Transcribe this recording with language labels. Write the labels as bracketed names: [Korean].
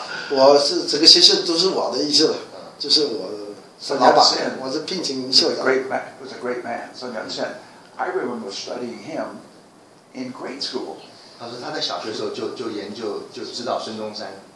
[Chinese] 我是这个学校都是我的意思了，就是我是老板，我是聘请校长。 [English] Was a great man. Sun Yat-sen. I remember studying him in grade school. [Chinese] 他说他在小学的时候就研究就知道孙中山。